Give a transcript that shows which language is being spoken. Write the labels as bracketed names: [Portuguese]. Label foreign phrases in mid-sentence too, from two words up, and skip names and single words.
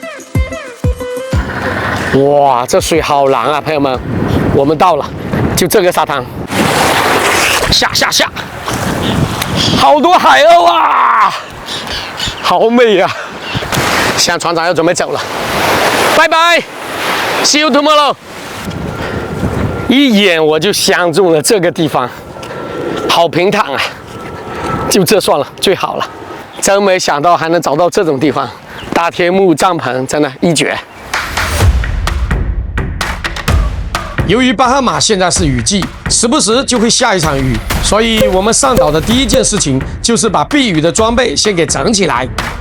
[Chinese] 哇，這水好藍啊，朋友們！我們到了，就這個沙灘。下，好多海鷗啊！好美呀！现在船長要準備走了，拜拜 ， [English] See you tomorrow。 [Chinese] 一眼我就相中了這個地方，好平坦啊！就這算了，最好了。真沒想到還能找到這種地方，搭天幕帳篷真的一絕。由於巴哈馬現在是雨季，時不時就會下一場雨，所以我們上島的第一件事情就是把避雨的裝備先給整起來。